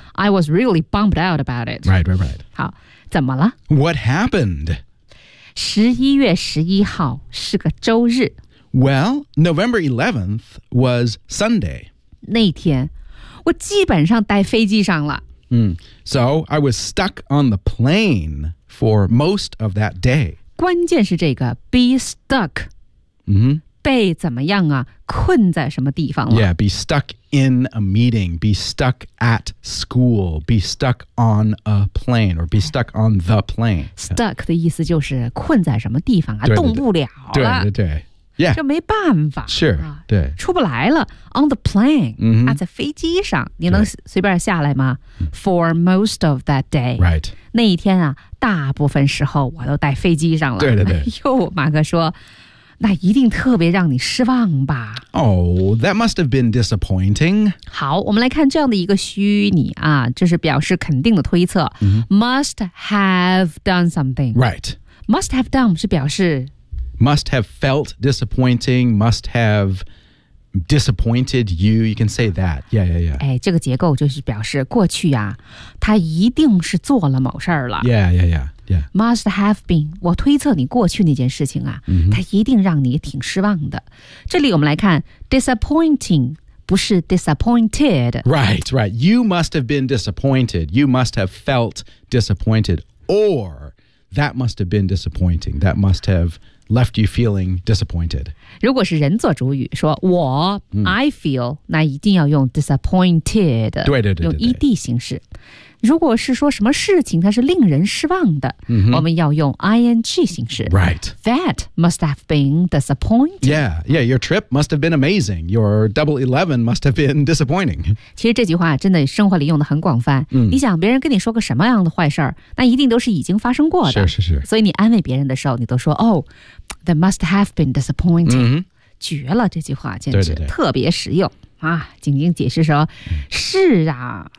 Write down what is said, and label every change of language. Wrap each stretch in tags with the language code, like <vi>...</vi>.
<en>I was really bummed out about it Right</en> <zh>好怎么了</zh> <en>What happened?</en> <zh>11月11号是个周日</zh> <en>Well, November 11th was Sunday</en> <zh>那天我基本上待飞机上了、</zh> <en>So I was stuck on the plane for most of that day</en> <zh>关键是这个 be stuck 被怎么样啊？困在什么地方了</zh> <en>？Yeah, be stuck in a meeting, be stuck at school, be stuck on a plane, or be stuck on the plane.</en> <zh>Stuck 的意思就是困在什么地方啊？对对对动不了了。对对对 ，Yeah，这没办法。</zh> <en>Sure， 对，</en> <zh>出不来了。</zh> <en>On the plane，、 mm-hmm.</en> <zh>啊，在飞机上，你能随便下来吗 ？</zh> <en>For most of that day， right，</en> <zh>那一天啊，大部分时候我都待飞机上了。对对对，哟，马哥说。那一定特别让你失望吧</zh> <en>Oh, that must have been disappointing</en> <zh>好我们来看这样的一个虚拟啊就是表示肯定的推测、</zh> <en>mm-hmm. Must have done something Right Must have done 是表示 Must have felt disappointing Must have disappointed you You can say that Yeah, yeah, yeah</en> <zh>哎，这个结构就是表示过去啊他一定是做了某事儿了</zh> <en>Yeah, yeah, yeahYeah. Must have been.</en> <zh>我推测你过去那件事情啊、</zh> <en>mm-hmm.</en> <zh>它一定让你挺失望的。这里我们来看 disappointing 不是 disappointed.</zh> <en>Right, right. You must have been disappointed. You must have felt disappointed. Or that must have been disappointing. That must have left you feeling disappointed.</en> <zh>如果是人做主语说我、</zh> <en>I feel,</en> <zh>那一定要用 disappointed. 对对对对。用 ED 形式。如果是说什么事情它是令人失望的、</zh> <en>mm-hmm.</en> <zh>我们要用 ING 形式</zh> <en>Right That must have been disappointing Yeah, yeah, your trip must have been amazing Your Double 11 must have been disappointing</en> <zh>其实这句话真的生活里用的很广泛、</zh> <en>mm.</en> <zh>你想别人跟你说个什么样的坏事那一定都是已经发生过的是是是所以你安慰别人的时候你都说 Oh,</zh> <en>that must have been disappointing.、 Mm-hmm.</en> <zh>绝了这句话简直对对对特别实用。啊晶晶解释说、mm. 是啊。</zh>